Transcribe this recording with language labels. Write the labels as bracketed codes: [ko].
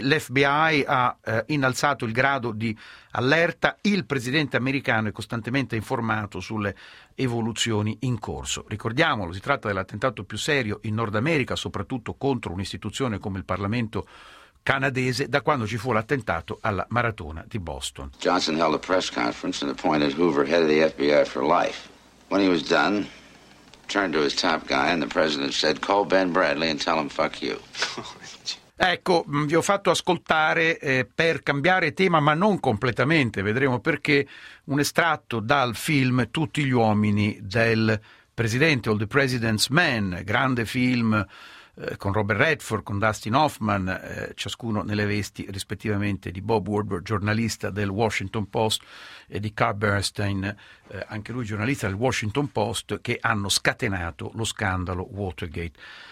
[it] L'FBI ha innalzato il grado di allerta, il presidente americano è costantemente informato sulle evoluzioni in corso. Ricordiamolo, si tratta dell'attentato più serio in Nord America, soprattutto contro un'istituzione come il Parlamento canadese, da quando ci fu l'attentato alla maratona di Boston. [en] Johnson held a press conference and the point is Hoover headed the FBI for life. When he was done, turned to his top guy and the president said, call Ben Bradley and tell him fuck you. [it] Ecco, vi ho fatto ascoltare per cambiare tema, ma non completamente, vedremo perché, un estratto dal film Tutti gli uomini del presidente, All the President's Men, grande film con Robert Redford, con Dustin Hoffman, ciascuno nelle vesti rispettivamente di Bob Woodward, giornalista del Washington Post, e di Carl Bernstein, anche lui giornalista del Washington Post, che hanno scatenato lo scandalo Watergate.